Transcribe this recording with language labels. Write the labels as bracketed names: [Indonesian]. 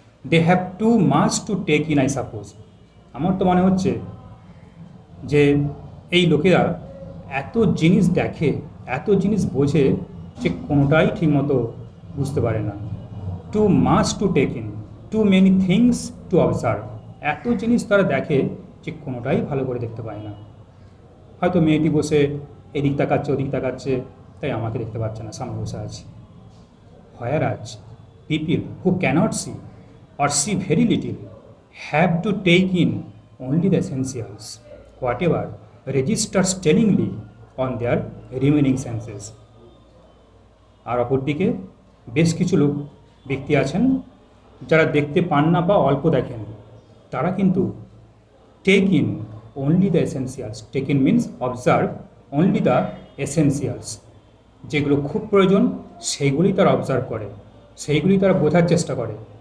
[English] They have too much to take in I suppose. [Bangla] আমার তো মনে হচ্ছে যে এই লোকেরা এত জিনিস দেখে, এত জিনিস বোঝে যে কোনোটাই ঠিকমতো বুঝতে পারে না। [English] Too much to take in, too many things to observe. [Bangla] এত জিনিস তারা দেখে যে কোনোটাই ভালো করে দেখতে পায় না। হয়তো মেয়েটি বসে এদিক তাকাচ্ছে ওদিক তাকাচ্ছে, তাই আমাকে দেখতে পাচ্ছে না, সামনে বসে আছি। [English] whereas people who cannot see or see very little have to take in only the essentials, whatever registers tellingly on their remaining senses. [Bangla] আর অপরদিকে বেশ কিছু লোক ব্যক্তি আছেন যারা দেখতে পান না বা অল্প দেখেন, তারা কিন্তু [English] Take in only the essentials. Take in means observe only the essentials. [Bangla] যেগুলো খুব প্রয়োজন সেইগুলি তারা অবজার্ভ করে, সেইগুলি তারা বোঝার চেষ্টা করে।